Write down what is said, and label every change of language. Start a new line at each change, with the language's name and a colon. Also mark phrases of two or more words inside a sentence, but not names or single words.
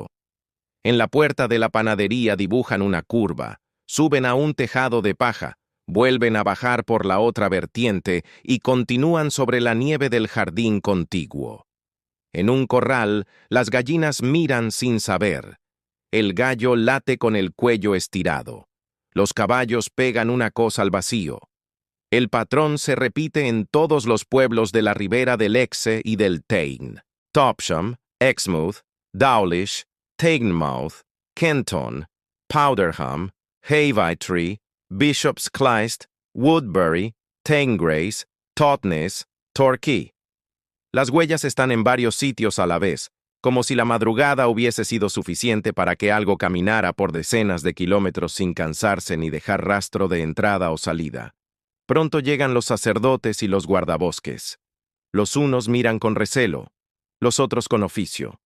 Spanish: En la puerta de la panadería dibujan una curva, suben a un tejado de paja, vuelven a bajar por la otra vertiente y continúan sobre la nieve del jardín contiguo. En un corral, las gallinas miran sin saber. El gallo late con el cuello estirado. Los caballos pegan una cosa al vacío. El patrón se repite en todos los pueblos de la ribera del Exe y del Tyne. Topsham, Exmouth, Dawlish, Teignmouth, Kenton, Powderham, Hayvitree, Bishop's Clyst, Woodbury, Teigngrace, Totnes, Torquay. Las huellas están en varios sitios a la vez, como si la madrugada hubiese sido suficiente para que algo caminara por decenas de kilómetros sin cansarse ni dejar rastro de entrada o salida. Pronto llegan los sacerdotes y los guardabosques. Los unos miran con recelo, los otros con oficio.